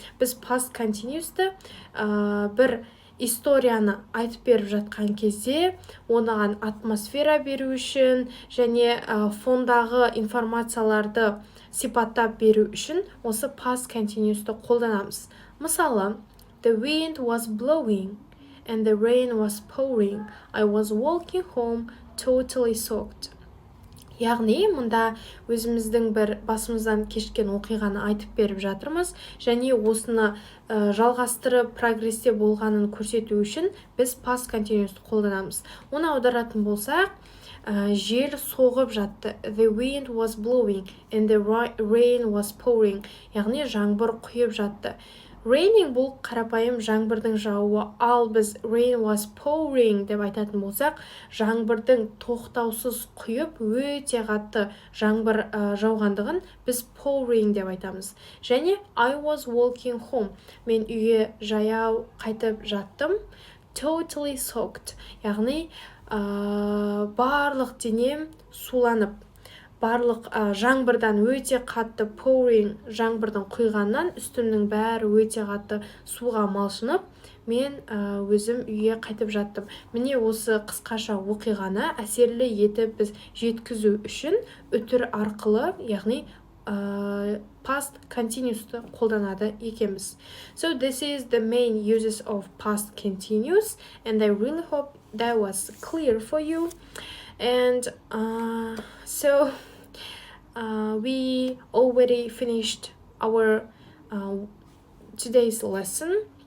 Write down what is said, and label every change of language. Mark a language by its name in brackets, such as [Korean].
[Kazakh] Біз past continuous'ты бір историяны айтып беріп жатқан кезде, оған атмосфера беру үшін, және фондағы информацияларды сипаттап беру үшін осы past continuous'ты қолданамыз. Мысалы, [English] the wind was blowing and the rain was pouring. I was walking home totally soaked. [Kazakh] Яғни мұнда өзіміздің бір басымыздан кешкен оқиғаны айтып беріп жатырмыз, және осыны жалғастырып прогрессте болғанын көрсету үшін біз past continuous'ты қолданамыз. Оны аударатын болсақ, жел соғып жатты. [English] The wind was blowing and the rain was pouring. [Kazakh] Яғни жаңбыр құйып жатты. Raining бұл қарапайым жаңбырдың жауы, ал біз [English] rain was pouring [Kazakh] деп айтатын болсақ, жаңбырдың тоқтаусыз құйып өте қатты жаңбыр жауғандығын біз pouring деп айтамыз. Және [English] I was walking home. [Kazakh] Мен үйге жаяу қайтып жаттым. [English] Totally soaked. [Kazakh] Яғни барлық денем суланып, барлық жаңбырдан өте қатты pouring, жаңбырдың құйғаннан үстімнің бәрі өте қатты суға малшынып, мен өзім үйге қайтып жаттым. Міне осы қысқаша оқиғаны әсерлі етіп біз жеткізу үшін үтір арқылы, яғни past continuous'ты қолданады екенбіз. [English] So this is the main uses of past continuous, and I really hope that was clear for you. And so we already finished our today's lesson.